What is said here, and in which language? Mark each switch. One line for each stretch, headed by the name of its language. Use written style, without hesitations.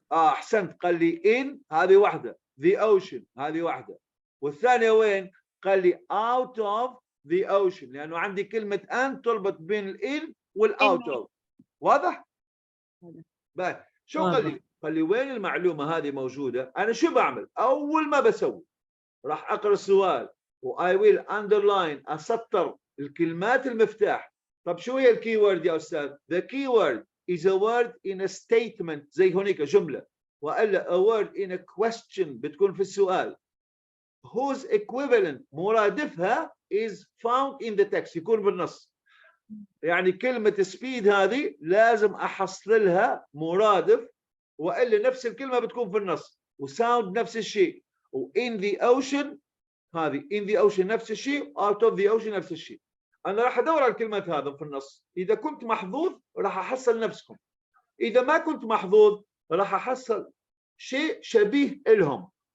Arabic: احسنت قال لي in هذه واحدة، the ocean هذه واحدة، والثانية وين؟ قال لي
English: out of the ocean
Arabic: لأنه عندي كلمة and تربط بين الin والout of. واضح؟ بقى شو قال لي؟ قال لي وين المعلومة هذه موجودة؟ أنا شو بعمل؟ أول ما بسوي راح أقرأ السؤال و
English: I will underline
Arabic: أسطر الكلمات المفتاح. طب شو هي الكي وورد يا أستاذ؟
English: The key word is a word in a statement
Arabic: زي هونيك جملة، وإلا
English: a word in a question
Arabic: بتكون في السؤال
English: whose equivalent مرادفها is found in the text
Arabic: يكون بالنص. يعني كلمة speed هذه لازم أحصل لها مرادف وإلا نفس الكلمة بتكون في النص، وsound نفس الشيء، و
English: in the ocean
Arabic: هذه in the ocean نفس الشيء،
English: out of the ocean
Arabic: نفس الشيء. أنا راح أدور على الكلمات هذا في النص، إذا كنت محظوظ راح أحصل نفسكم، إذا ما كنت محظوظ راح أحصل شيء شبيه لهم.